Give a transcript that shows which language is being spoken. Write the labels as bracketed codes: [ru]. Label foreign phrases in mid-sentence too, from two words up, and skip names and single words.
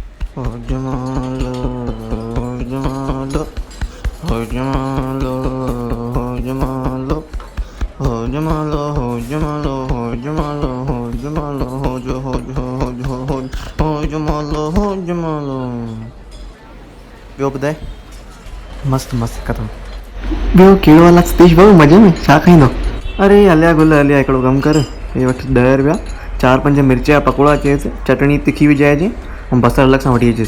[sd] Hojamalo, hojamalo, hojamalo, hojamalo, hojamalo, hojamalo, hojamalo, hojamalo, hojo, hojo, hojo, hojo, hojamalo, hojamalo. ॿियो ॿुधाए? मस्तु मस्तु ख़तमु. ॿियो कहिड़ो हाल आहे सतीश भाऊ? मज़े में? छा खाईंदो? अरे हलिया गुल हलिया, हिकिड़ो कमु कर, हे वठि 10 रुपया, 4-5 मिर्च जा पकोड़ा चएसि, चटणी तिखी विझाइजे ऐं बसरु अलॻि सां वठी अचेसि.